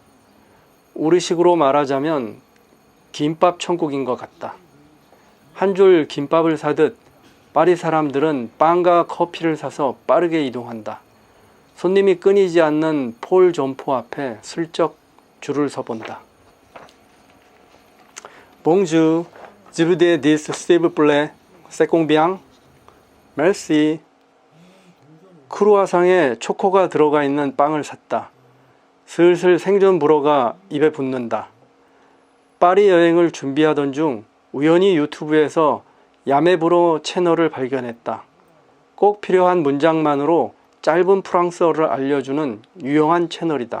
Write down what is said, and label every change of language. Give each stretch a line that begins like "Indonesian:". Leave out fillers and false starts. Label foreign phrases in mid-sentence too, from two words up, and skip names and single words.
Korean: 우리식으로 말하자면 김밥 천국인 것 같다. 한 줄 김밥을 사듯 파리 사람들은 빵과 커피를 사서 빠르게 이동한다. 손님이 끊이지 않는 폴 점포 앞에 슬쩍 줄을 서본다.
French: Bonjour, je voudrais des s'il vous plaît, c'est combien? Merci.
Korean: 크루아상에 초코가 들어가 있는 빵을 샀다. 슬슬 생전 불어가 입에 붙는다. 파리 여행을 준비하던 중 우연히 유튜브에서 야매불어 채널을 발견했다. 꼭 필요한 문장만으로 짧은 프랑스어를 알려주는 유용한 채널이다.